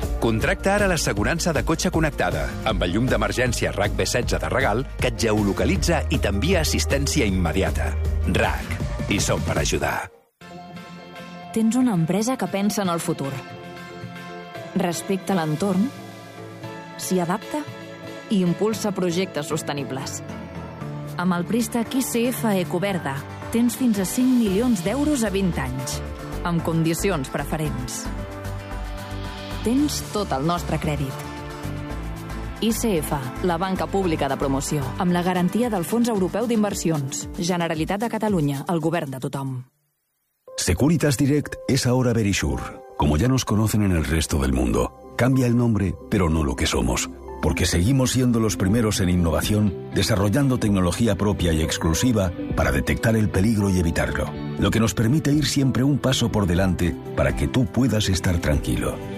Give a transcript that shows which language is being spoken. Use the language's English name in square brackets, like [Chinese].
[Catalan] Contracta ara l'assegurança de cotxe connectada amb el llum d'emergència RAC B16 de Regal, que et geolocalitza i t'envia assistència immediata. RAC. I som per ajudar. Tens una empresa que pensa en el futur. Respecta l'entorn, s'hi adapta i impulsa projectes sostenibles. Amb el préstec ICF Ecoverda, tens fins a 5 milions d'euros a 20 anys, amb condicions preferents. Tens tot el nostre crèdit. ICF, la banca pública de promoció, amb la garantia del Fons Europeu d'Inversions. Generalitat de Catalunya, el govern de tothom. [Spanish] Securitas Direct es ahora Verisur. Como ya nos conocen en el resto del mundo, cambia el nombre, pero no lo que somos. Porque seguimos siendo los primeros en innovación, desarrollando tecnología propia y exclusiva para detectar el peligro y evitarlo. Lo que nos permite ir siempre un paso por delante para que tú puedas estar tranquilo.